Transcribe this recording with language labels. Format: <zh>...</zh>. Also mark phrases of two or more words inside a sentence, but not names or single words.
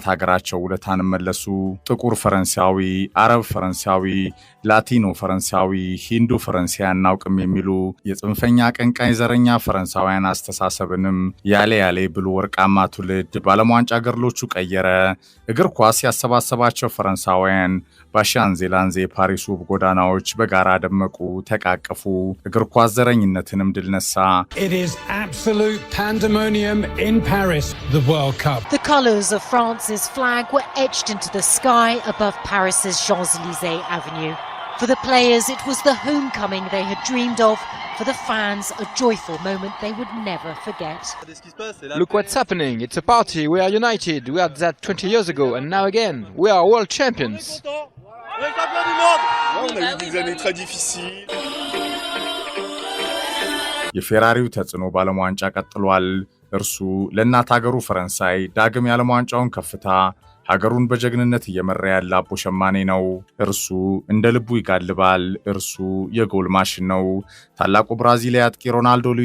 <am>ሀገራቸው ውለታን መለሱ። ጥቁር ፈረንሳዊ፣ አረብ ፈረንሳዊ፣ ላቲኖ ፈረንሳዊ፣ ሂንዱ ፈረንሳይ አናውቅም የሚሉ የጽንፈኛ አቀንቃኝ ዘረኛ ፈረንሳውያን አስተሳሰብንም ያሌ ብሉ ወርቃማ ትውልድ በዓለም ዋንጫ ገድሎቹ ቀየረ። እግር ኳስ ያሰባሰባቸው ፈረንሳውያን በሻንዜላንዜ ፓሪስ ውብ ጎዳናዎች በጋራ ደመቁ፣ ተቃቀፉ። እግር ኳስ ዘረኝነትንም ድል ነሳ።</am> <en>It is absolute pandemonium in Paris, the World Cup. The colours of France's flag were etched into the sky above Paris's Champs-Élysées Avenue. For the players, it was the homecoming they had dreamed of. For the fans, a joyful moment they would never forget. Look what's happening. It's a party. We are united. We had that 20 years ago, and now again, we are world champions.</en> <fr>On a eu des années très difficiles.</fr> <am>የፌራሪው ተጽዕኖ በዓለም ዋንጫ ቀጥሏል። እርሱ ለእናት ሀገሩ ፈረንሳይ ዳግም የዓለም ዋንጫውን ከፍታ ሀገሩን በጀግንነት እየመራ ያለ አቦ ሸማኔ ነው። እርሱ እንደ ልቡ ይጋልባል። እርሱ የጎል ማሽን ነው። ታላቁ ብራዚሊያ አጥቂ ሮናልዶ ሉዊስ</am>